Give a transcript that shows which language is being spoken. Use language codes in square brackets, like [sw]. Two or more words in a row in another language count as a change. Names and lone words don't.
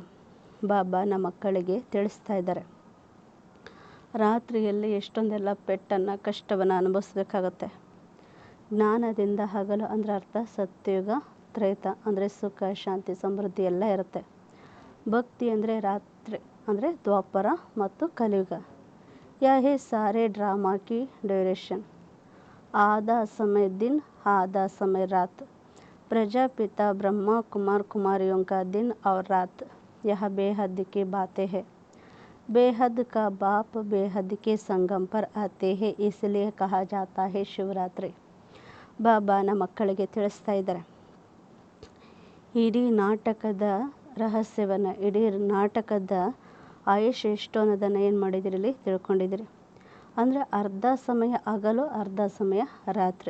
[kn] ಬಾಬಾ ನಮ್ಮ ಮಕ್ಕಳಿಗೆ ತಿಳಿಸ್ತಾ ಇದ್ದಾರೆ, ರಾತ್ರಿಯಲ್ಲಿ ಎಷ್ಟೊಂದೆಲ್ಲ ಪೆಟ್ಟನ್ನು ಕಷ್ಟವನ್ನು ಅನುಭವಿಸ್ಬೇಕಾಗತ್ತೆ. ಜ್ಞಾನದಿಂದ ಹಗಲು ಅಂದರೆ ಅರ್ಥ ಸತ್ಯುಗ, ತ್ರೇತ ಅಂದರೆ ಸುಖ ಶಾಂತಿ ಸಮೃದ್ಧಿ ಎಲ್ಲ ಇರುತ್ತೆ. ಭಕ್ತಿ ಅಂದರೆ ರಾತ್ರಿ ಅಂದರೆ ದ್ವಾಪರ ಮತ್ತು ಕಲಿಯುಗ. [hi] यह है सारे ड्रामा की ड्यूरेशन. आधा समय दिन आधा समय रात. प्रजापिता ब्रह्मा कुमार कुमारियों का दिन और रात. यह बेहद की बातें हैं. बेहद का बाप बेहद के संगम पर आते हैं, इसलिए कहा जाता है ಶಿವರಾತ್ರಿ. [kn] ಬಾಬಾನ ಮಕ್ಕಳಿಗೆ ತಿಳಿಸ್ತಾ ಇದ್ದಾರೆ. ಇಡೀ ನಾಟಕದ ರಹಸ್ಯವನ್ನು, ಇಡೀ ನಾಟಕದ ಆಯುಷ್ ಎಷ್ಟು ಅನ್ನೋದನ್ನು ಏನು ಮಾಡಿದಿರಿ, ಇಲ್ಲಿ ತಿಳ್ಕೊಂಡಿದ್ದೀರಿ. ಅಂದರೆ ಅರ್ಧ ಸಮಯ ಹಗಲು, ಅರ್ಧ ಸಮಯ ರಾತ್ರಿ.